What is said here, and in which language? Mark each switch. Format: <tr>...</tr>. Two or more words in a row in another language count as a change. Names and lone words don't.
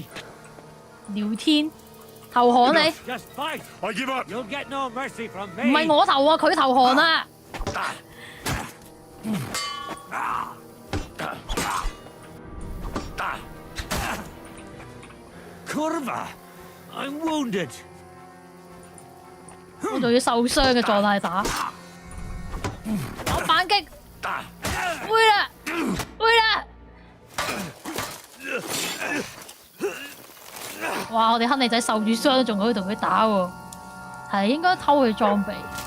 <yue>聊天投降你，</yue> <en>Just fight! I give up! You'll get no mercy from 唔 me!</en> <yue>係我投啊，佢投降啊！</yue> <en>Curva! I'm wounded!</en> <yue>我仲要受傷嘅狀態打，我反擊，會啦，會啦！哇！我哋亨利仔受住傷，仲可以同佢打喎，係應該偷佢裝備。</yue>